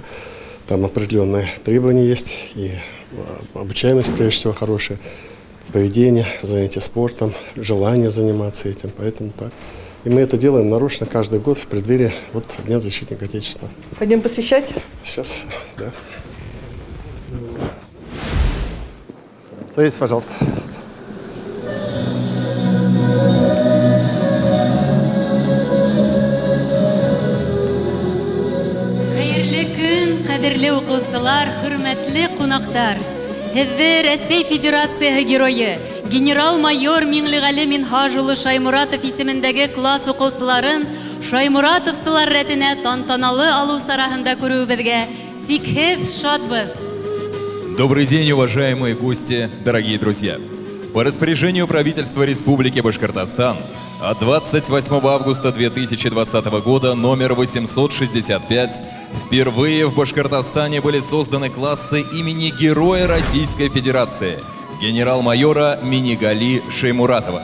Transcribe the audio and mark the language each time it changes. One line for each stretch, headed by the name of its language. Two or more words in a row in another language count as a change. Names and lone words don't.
Russian: Там определенные требования есть, и обучаемость, прежде всего, хорошая, поведение, занятие спортом, желание заниматься этим, поэтому так. И мы это делаем нарочно каждый год в преддверии Дня защитника Отечества. Пойдем посвящать? Сейчас, да. Садитесь, пожалуйста.
Tatar: Хәерле көн, кадерле укучылар, хөрмәтле кунаклар.
Bashkir: Һеҙҙе Рәсәй Федерацияһы геройы, генерал-майор Миңлеғәле Минһаж улы Шаймуратов исемендәге класс уҡыусыларын Шаймуратовсылар рәтенә тантаналы алыу сараһында күреүебеҙгә сикһеҙ шатбыҙ.
Russian: Добрый день, уважаемые гости, дорогие друзья! По распоряжению правительства Республики Башкортостан от 28 августа 2020 года номер 865 впервые в Башкортостане были созданы классы имени Героя Российской Федерации генерал-майора Минигали Шаймуратова.